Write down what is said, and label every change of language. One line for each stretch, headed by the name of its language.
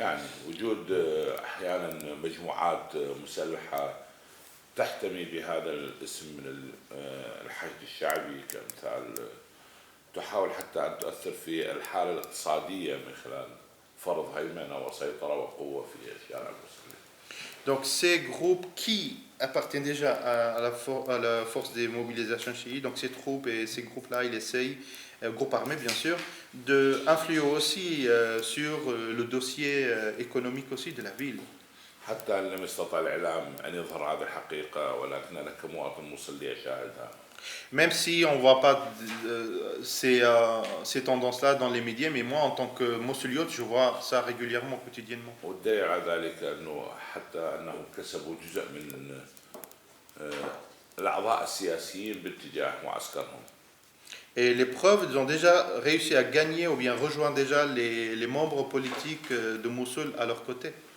Arabic: يعني وجود أحيانا مجموعات مسلحة تحتمي بهذا الاسم من الحشد الشعبي كمثال تحاول حتى أن تؤثر في الحالة الاقتصادية من خلال فرض هيمنة وسيطرة وقوة في الشارع المسلم.
French: Donc ces groupes qui appartiennent déjà à la force des mobilisations chiites, donc ces troupes et ces groupes-là, ils essayent, groupes armés bien sûr, d'influer aussi sur le dossier économique aussi de la ville.
Arabic: حتى لم يستطع الإعلام أن يظهر هذه الحقيقة ولكن أنا كمواطن مصلي أشاهدها.
French: Même si on ne voit pas ces tendances-là dans les médias, mais moi en tant que mossouliote, je vois ça régulièrement, quotidiennement.
Arabic: والدليل على ذلك أنه حتى أنهم كسبوا جزء من الأعضاء السياسيين باتجاه معسكرهم.
French: Et les preuves, ils ont déjà réussi à gagner ou bien rejoindre déjà les membres politiques de Mossoul à leur côté.